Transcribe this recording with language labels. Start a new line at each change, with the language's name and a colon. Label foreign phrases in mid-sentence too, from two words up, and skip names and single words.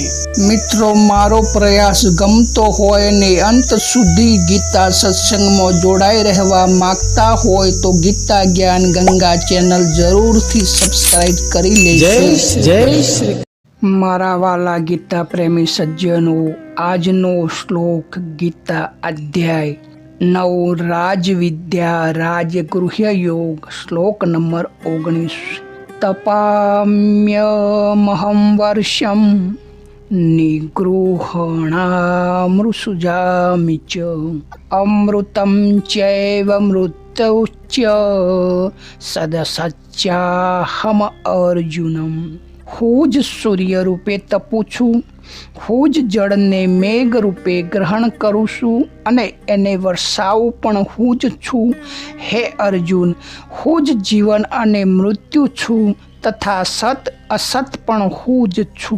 Gujarati: મિત્રો, મારો પ્રયાસ ગમતો હોય ને અંત સુધી ગીતા સત્સંગમાં જોડાઈ રહેવા માંગતા હોય તો ગીતા જ્ઞાન ગંગા ચેનલ જરૂરથી સબસ્ક્રાઇબ કરી લેજો। जय श्री। મારા વાલા ગીતા પ્રેમી સજ્જનો, આજનો શ્લોક ગીતા અધ્યાય 9 રાજવિદ્યા રાજગૃહ્ય યોગ, શ્લોક નંબર 19।
Sanskrit: तपाम्यमहं वर्षं निगृह्णामृसुजामि च अमृतं चैव मृत्युश्च सदसच्चाहम अर्जुनम।
Gujarati: હું જ સૂર્ય રૂપે તપું છું, હું જ જળને મેઘ રૂપે ગ્રહણ કરું છું અને એને વરસાવું પણ હું જ છું। હે અર્જુન, હું જ જીવન અને મૃત્યુ છું તથા સત અસત પણ હું જ છું।